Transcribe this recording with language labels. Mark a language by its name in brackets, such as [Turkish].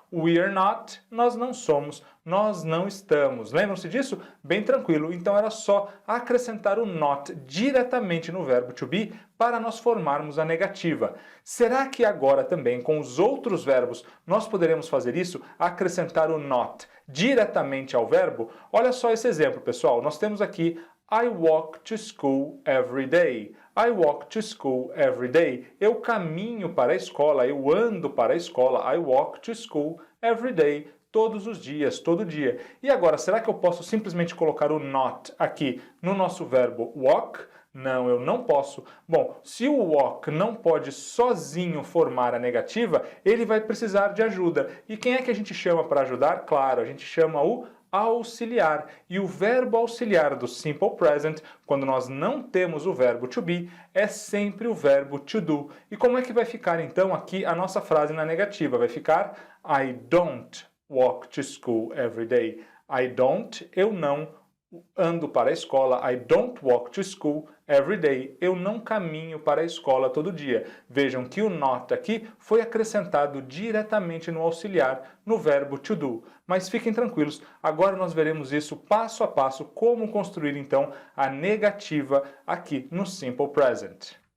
[English] We are not, [Portuguese] nós não somos, nós não estamos. Lembram-se disso? Bem tranquilo. Então era só acrescentar o not diretamente no verbo to be para nós formarmos a negativa. Será que agora também com os outros verbos nós poderemos fazer isso? Acrescentar o not diretamente ao verbo? Olha só esse exemplo, pessoal. Nós temos aqui [English] I walk to school every day. I walk to school every day. [Portuguese] Eu caminho para a escola, eu ando para a escola. [English] I walk to school every day. [Portuguese] Todos os dias, todo dia. E agora, será que eu posso simplesmente colocar o not aqui no nosso verbo walk? Não, eu não posso. Bom, se o walk não pode sozinho formar a negativa, ele vai precisar de ajuda. E quem é que a gente chama para ajudar? Claro, a gente chama o auxiliar. E o verbo auxiliar do Simple Present, quando nós não temos o verbo to be, é sempre o verbo to do. E como é que vai ficar então aqui a nossa frase na negativa? Vai ficar [English] I don't walk to school every day. I don't, [Portuguese] eu não ando para a escola. [English] I don't walk to school every day. [Portuguese] Eu não caminho para a escola todo dia. Vejam que o not aqui foi acrescentado diretamente no auxiliar, no verbo to do. Mas fiquem tranquilos, agora nós veremos isso passo a passo, como construir então a negativa aqui no Simple Present.